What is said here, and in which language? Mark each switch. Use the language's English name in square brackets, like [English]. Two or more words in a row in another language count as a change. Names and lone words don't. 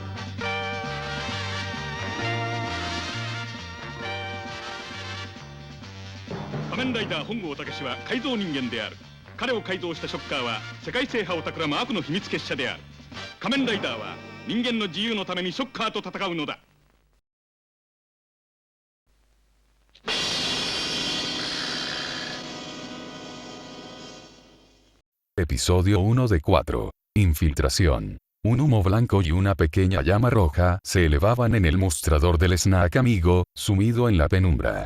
[Japanese] 仮面ライダー本郷武は改造人間である。彼を改造したショッカーは世界制覇を企む悪の秘密結社である。仮面ライダーは人間の自由のためにショッカーと戦うのだ。 [Spanish] Episodio 1 de 4. Infiltración. Un humo blanco y una pequeña llama roja se elevaban en el mostrador del snack amigo, sumido en la penumbra.